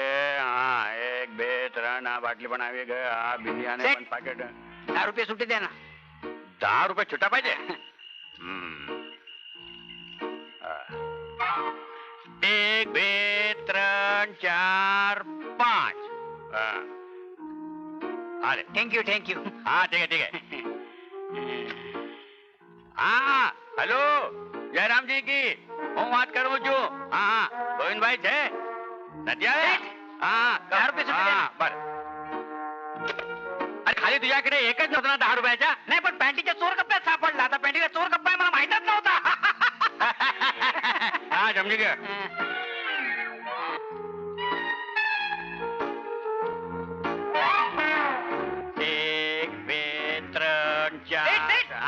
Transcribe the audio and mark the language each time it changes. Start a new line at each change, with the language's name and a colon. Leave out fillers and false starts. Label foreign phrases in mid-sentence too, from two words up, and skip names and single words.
Gujarati: હા 1 2 3 આ બાટલી પણ આવી ગઈ. આ બિલિયાને પણ પાકેટ.
Marathi: 10 रुपये सुट्टी द्या ना. 10 रुपये छुट्टा पाहिजे. 1 2 3 4 5. अरे
English: thank you thank you.
Hindi: हाँ ठीक है ठीक है. हाँ हेलो जयराम जी की
Gujarati: હું વાત કરું છું. હા ગોવિંદભાઈ છે? નથી આવે? હા
Marathi: 10 रुपये सुट्टी द्या. હા बर. अरे खाली तुझ्याकडे एकच नव्हतं ना 10 रुपयाचा? नाही पण पॅन्टीच्या चोर कप्प्यात सापडला. आता पॅन्टीला चोर कप्पा आहे मला माहितच नव्हता.
Gujarati: હા સમજી ગયા. એક બે ત્રણ ચાર. હા.